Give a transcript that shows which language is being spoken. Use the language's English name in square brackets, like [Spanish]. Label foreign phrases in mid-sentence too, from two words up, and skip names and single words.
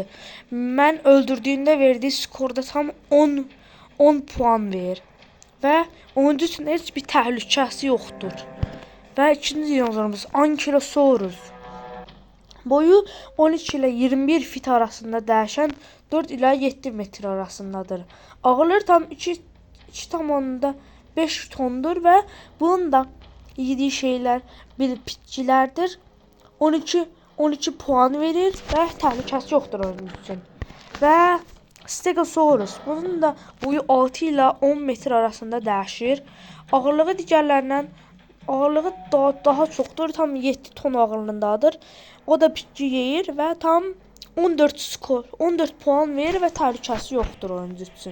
[Turkish] Mən öldürdüğünde verdiği skorda tam 10 puan verir. [Azerbaijani] Və oyuncu üçün heç bir təhlükəsi yoxdur. Və ikinci dinozorumuz Ankylosaurus. [Turkish] Boyu 13 ile 21 fit arasında dəyişən 4 ila 7 metr arasındadır. Ağırlığı tam 2,5 tondur ve bunun da yediği şeyler bitkilerdir. [Azerbaijani] 12 [Turkish] puan verir ve [Azerbaijani] təhlükəsi yoxdur onun üçün. Və Stegosaurus. [Turkish] Bunun da boyu 6 ila 10 metr arasında dəyişir. [Azerbaijani] Ağırlığı digərlərindən daha çoxdur. [Turkish] Tam 7 ton ağırlığındadır. O da bitki yeyir ve tam 14 puan verir ve [Azerbaijani] təhlükəsi yoxdur oyuncu üçün.